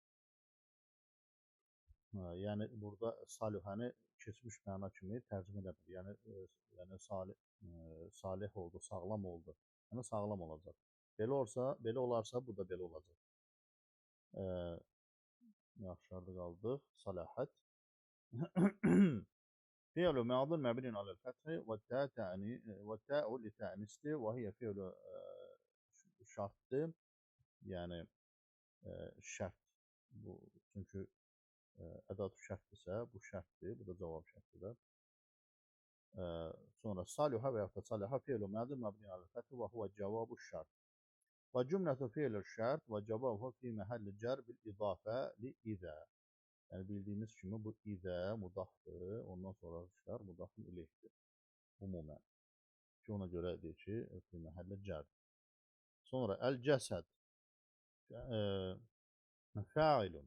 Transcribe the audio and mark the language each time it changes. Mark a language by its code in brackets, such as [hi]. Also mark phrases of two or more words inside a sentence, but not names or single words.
[az] Yəni burada salihəni keçmiş məna kimi tərcümə edə bilir. Yəni salih oldu, sağlam oldu. Yəni sağlam olacaq. Belə olarsa bu da belə olacaq. Yaxşı qaldıq. Salahət. [ar] فعل ماض مبني على الفتح والتاء للتأنيث وهي فعل الشرط. [az] Yəni şərt bu çünki ədat şərtdirsə bu şərtdir, bu da cavab şərtidir. Sonra saluha və yaxud da salaha [ar] فعل ماض مبني على الفتح وهو جواب الشرط. وجملة فعل الشرط وجوابه في محل جر بالإضافة لإذا. [az] Yəni bildiyimiz kimi bu idə mudafdır, ondan sonra işlər mudafın ileyhdir. Umumən. Ki ona görə deyir ki, [ar] في محل [az] cərdir. Sonra [ar] الجسد فاعل.